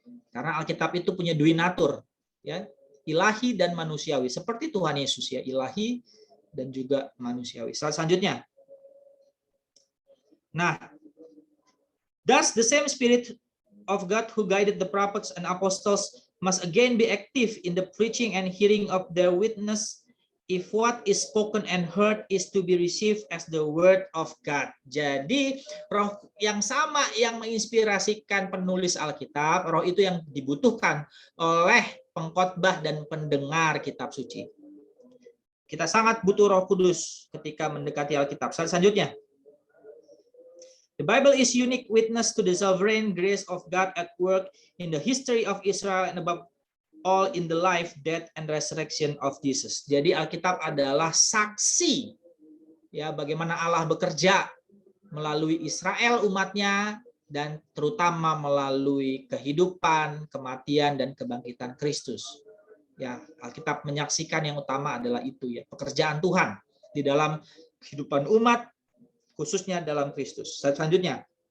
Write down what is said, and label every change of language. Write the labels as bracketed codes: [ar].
[id] Karena Alkitab itu punya duinatur, ya, ilahi dan manusiawi, seperti Tuhan Yesus ya, ilahi dan juga manusiawi. Selanjutnya. Nah, [en] thus the same Spirit of God who guided the prophets and apostles must again be active in the preaching and hearing of their witness if what is spoken and heard is to be received as the word of God. [id] Jadi roh yang sama yang menginspirasikan penulis Alkitab, roh itu yang dibutuhkan oleh pengkhotbah dan pendengar kitab suci. Kita sangat butuh Roh Kudus ketika mendekati Alkitab. Selanjutnya, [en] the Bible is unique witness to the sovereign grace of God at work in the history of Israel and above all in the life, death, and resurrection of Jesus. [id] Jadi Alkitab adalah saksi ya bagaimana Allah bekerja melalui Israel umatnya dan terutama melalui kehidupan, kematian, dan kebangkitan Kristus. Ya, Alkitab menyaksikan yang utama adalah itu ya, pekerjaan Tuhan di dalam kehidupan umat, khususnya dalam Kristus. Selanjutnya.